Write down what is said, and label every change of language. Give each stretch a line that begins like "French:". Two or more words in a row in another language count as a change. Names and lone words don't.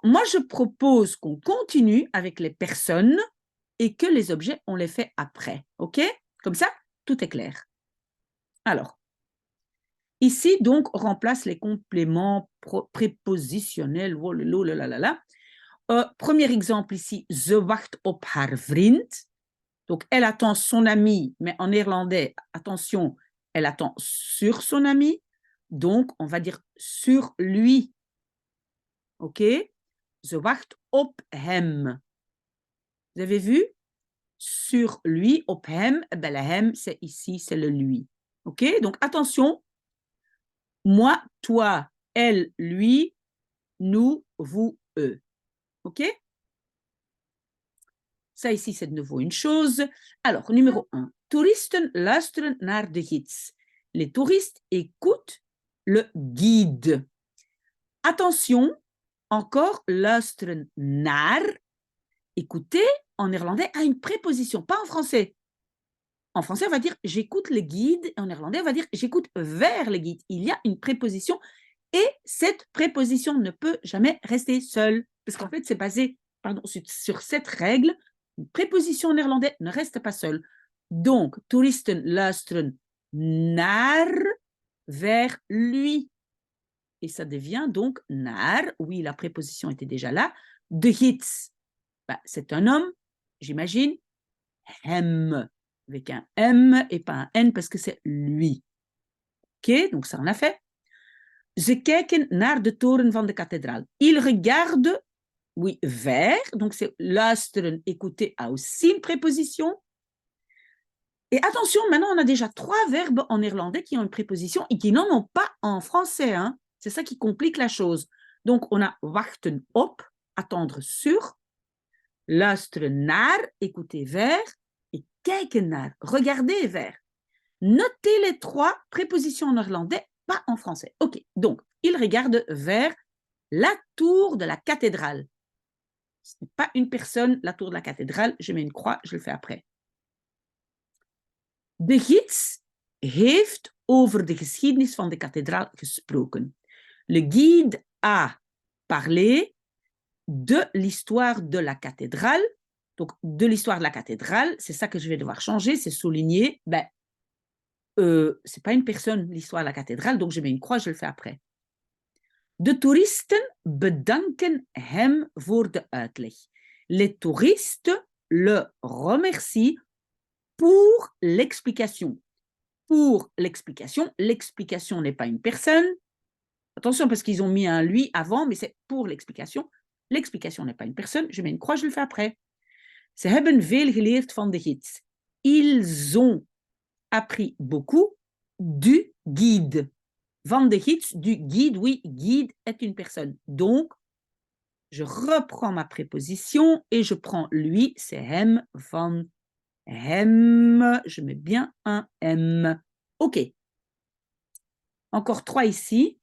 French: Moi, je propose qu'on continue avec les personnes et que les objets, on les fait après, ok? Comme ça, tout est clair. Alors, ici, donc, on remplace les compléments prépositionnels. Oh là là là. Premier exemple ici,
Dutch: ze wacht op haar vriend.
French: Donc, elle attend son ami, mais en néerlandais, attention, elle attend sur son ami. Donc, on va dire sur lui. OK?
Dutch: Ze wacht op hem.
French: Vous avez vu? Sur lui,
Dutch: op hem.
French: Ben, le hem, c'est ici, c'est le lui. OK? Donc, attention. Moi, toi, elle, lui, nous, vous, eux. OK? Ça ici, c'est de nouveau une chose. Alors, numéro 1.
Dutch: Toeristen luisteren naar de gids.
French: Les touristes écoutent le guide. Attention, encore,
Dutch: luisteren naar.
French: Écouter, en néerlandais, a une préposition, pas en français. En français, on va dire j'écoute le guide. Et en néerlandais, on va dire j'écoute vers le guide. Il y a une préposition et cette préposition ne peut jamais rester seule. Parce qu'en fait, c'est basé sur cette règle. Une préposition en néerlandais ne reste pas seule. Donc,
Dutch: toeristen luisteren naar,
French: vers lui. Et ça devient donc naar. Oui, la préposition était déjà là.
Dutch: De gids.
French: Ben, c'est un homme, j'imagine. Hem. Avec un M et pas un N parce que c'est lui. OK, donc ça on a fait.
Dutch: Ze kijken naar de toren van de kathedraal.
French: Il regarde, oui, vers. Donc c'est luisteren, écouter a aussi une préposition. Et attention, maintenant on a déjà 3 verbes en néerlandais qui ont une préposition et qui n'en ont pas en français. Hein. C'est ça qui complique la chose. Donc on a
Dutch: wachten op,
French: attendre sur.
Dutch: Luisteren naar,
French: écouter vers. Et
Dutch: kijken naar,
French: regarder vers. Notez les 3 prépositions en néerlandais, pas en français. OK, donc, il regarde vers la tour de la cathédrale. Ce n'est pas une personne, la tour de la cathédrale. Je mets une croix, je le fais après.
Dutch: De gids heeft over de geschiedenis van de kathedraal gesproken.
French: Le guide a parlé de l'histoire de la cathédrale. Donc, de l'histoire de la cathédrale, c'est ça que je vais devoir changer, c'est souligner, ben, c'est pas une personne, l'histoire de la cathédrale, donc je mets une croix, je le fais après.
Dutch: De toeristen bedanken hem voor de uitleg.
French: Les touristes le remercient pour l'explication. Pour l'explication, l'explication n'est pas une personne. Attention, parce qu'ils ont mis un lui avant, mais c'est pour l'explication. L'explication n'est pas une personne, je mets une croix, je le fais après.
Dutch: Ze hebben veel geleerd van de gids.
French: Ils ont appris beaucoup du guide.
Dutch: Van de gids,
French: du guide, oui, guide est une personne. Donc, je reprends ma préposition et je prends lui, c'est hem,
Dutch: van hem.
French: Je mets bien un M. OK. Encore 3 ici.